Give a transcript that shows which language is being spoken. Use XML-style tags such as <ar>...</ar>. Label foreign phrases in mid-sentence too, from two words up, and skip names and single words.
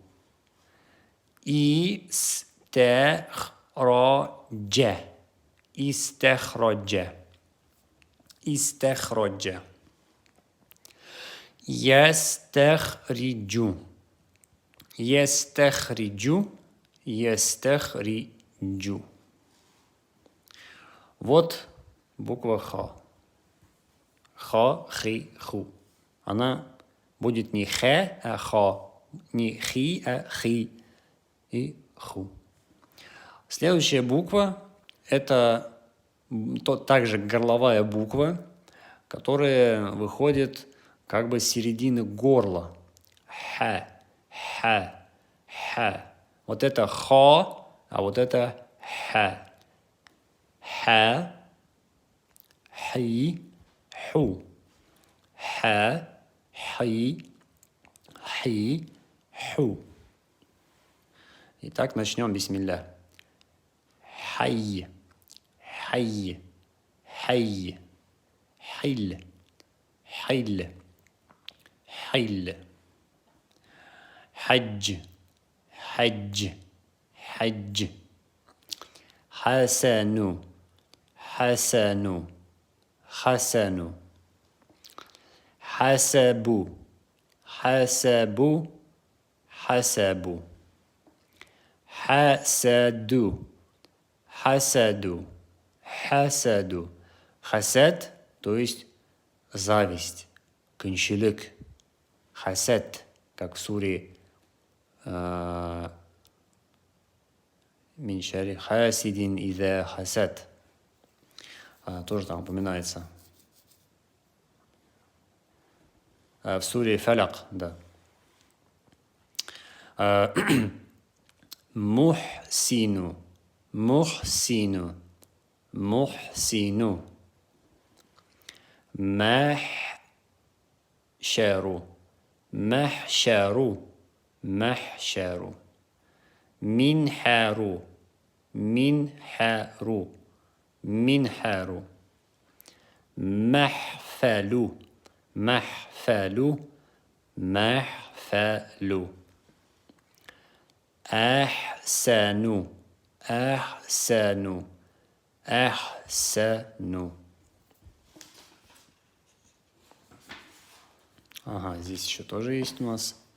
<ar>استخرج استخرج استخرج يستخرج يستخرج يستخرج.</ar> <ru>Вот буква ха. Ха, хи, ху. Она будет не хэ, а ха. Не хи, а хи. И ху. Следующая буква – это также горловая буква, которая выходит как бы с середины горла. Ха, ха, ха. Вот это ха, а вот это ха. Ха, хи, ху. Ха, хи, хи, ху. Итак, начнем. Бисмилля. Хай, хай, хай, хиль, хиль, хиль.</ru> <ar>حج، حج، حج. حسن حسن حسن حسب حسب حسب حسد حسد حسد. Хасад,</ar> <ru>то есть зависть, кынчылык. Хасад, как в суре</ru> <ar>من شر حاسد إذا حسد.</ar> <ru>Тоже там упоминается. В суре Фаляк, да.</ru> <ar>محسن، محسن، محسن. محشر، محشر، محشر. منحر، منحر، منحر. محفل، محفل، محفل. أحفل أحسن أحسن أحسن.</ar> <ru>Ага, здесь еще тоже есть у нас.</ru>